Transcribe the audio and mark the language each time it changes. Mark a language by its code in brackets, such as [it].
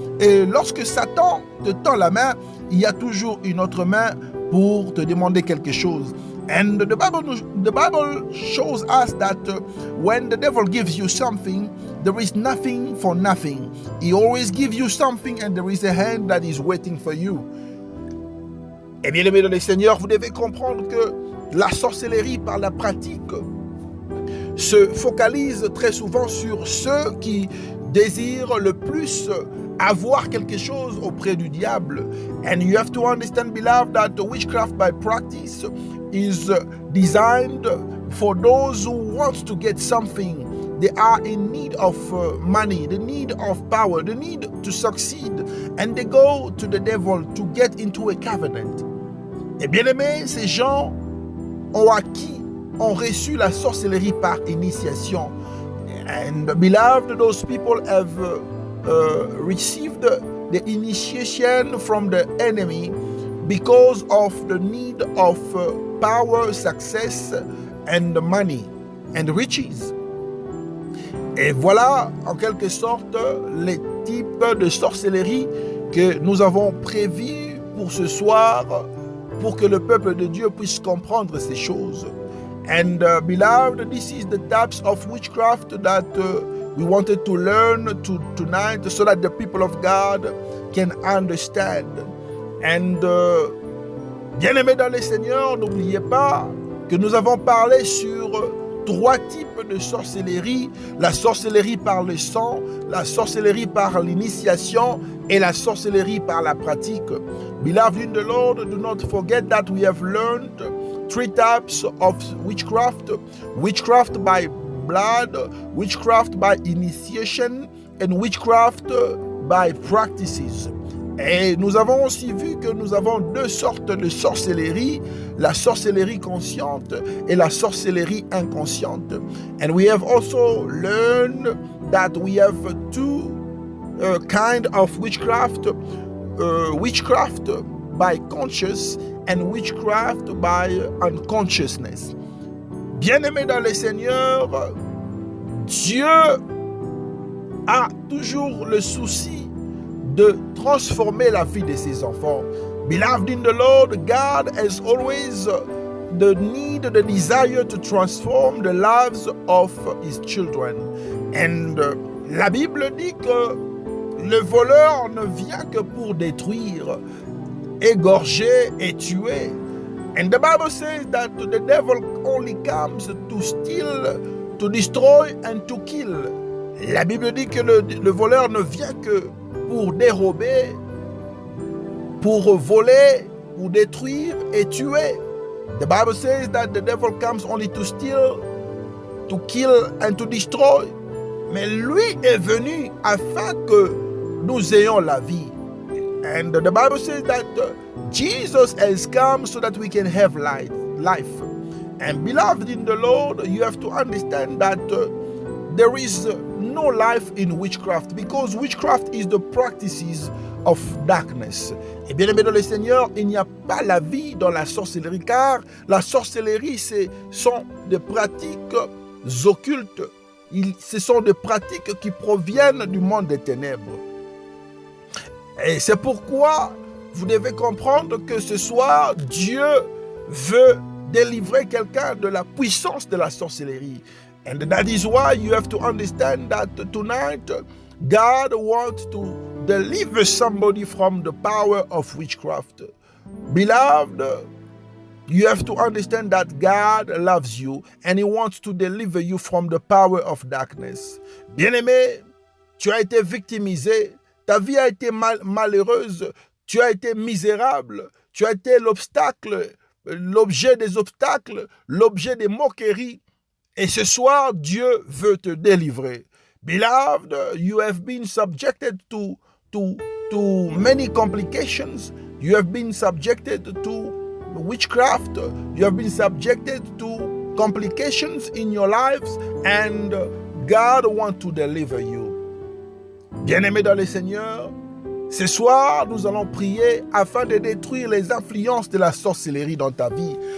[fr] Et lorsque Satan te tend la main, il y a toujours une autre main pour te demander quelque chose. [en] And the Bible shows us that when the devil gives you something, there is nothing for nothing. He always gives you something and there is a hand that is waiting for you. Et bien aimé dans le Seigneur, vous devez comprendre que la sorcellerie par la pratique se focalise très souvent sur ceux qui désirent le plus avoir quelque chose auprès du diable. And you have to understand, beloved, that the witchcraft by practice is designed for those who want to get something. They are in need of money, the need of power, the need to succeed. And they go to the devil to get into a covenant. [fr] Et bien aimé, ces gens ont reçu la sorcellerie par initiation. [en] And beloved, those people have received the initiation from the enemy because of the need of power, success, and money, and riches. [fr] Et voilà, en quelque sorte, les types de sorcellerie que nous avons prévus pour ce soir, pour que le peuple de Dieu puisse comprendre ces choses. [en] And beloved, this is the types of witchcraft that we wanted to learn tonight so that the people of God can understand. [fr] And bien-aimés dans le Seigneur, n'oubliez pas que nous avons parlé sur 3 types de sorcellerie: la sorcellerie par le sang, la sorcellerie par l'initiation et la sorcellerie par la pratique. [en] Beloved in the Lord, do not forget that we have learned 3 types of witchcraft: witchcraft by blood, witchcraft by initiation, and witchcraft by practices. [fr] Et nous avons aussi vu que nous avons 2 sortes de sorcellerie, la sorcellerie consciente et la sorcellerie inconsciente. [en] And we have also learned that we have 2 kind of witchcraft, witchcraft by conscious and witchcraft by unconsciousness. [fr] Bien-aimés dans le Seigneur, Dieu a toujours le souci de transformer la vie de ses enfants. [en] Beloved in the Lord, God has always the need, the desire to transform the lives of his children. [fr] And la Bible dit que le voleur ne vient que pour détruire, égorger et tuer. [en] And the Bible says that the devil only comes to steal, to destroy and to kill. [fr] La Bible dit que le voleur ne vient que pour dérober, pour voler, pour détruire et tuer. [en] The Bible says that the devil comes only to steal, to kill and to destroy. [fr] Mais lui est venu afin que nous ayons la vie. [en] And the Bible says that Jesus has come so that we can have life. And beloved in the Lord, you have to understand that there is no life in witchcraft, because witchcraft is the practices of darkness. [fr] Et bien aimé dans le Seigneur, il n'y a pas la vie dans la sorcellerie, car la sorcellerie, ce sont des pratiques occultes. Ce sont des pratiques qui proviennent du monde des ténèbres. Et c'est pourquoi vous devez comprendre que ce soir, Dieu veut délivrer quelqu'un de la puissance de la sorcellerie. [en] And that is why you have to understand that tonight, God wants to deliver somebody from the power of witchcraft. Beloved, you have to understand that God loves you and He wants to deliver you from the power of darkness. [fr] Bien-aimé, tu as été victimisé, ta vie a été malheureuse, tu as été misérable, tu as été l'objet des obstacles, l'objet des moqueries. Et ce soir, Dieu veut te délivrer. [en] Beloved, you have been subjected to many complications. You have been subjected to witchcraft. You have been subjected to complications in your lives, and God wants to deliver you. [fr] Bien-aimé dans le Seigneur, ce soir, nous allons prier afin de détruire les influences de la sorcellerie dans ta vie.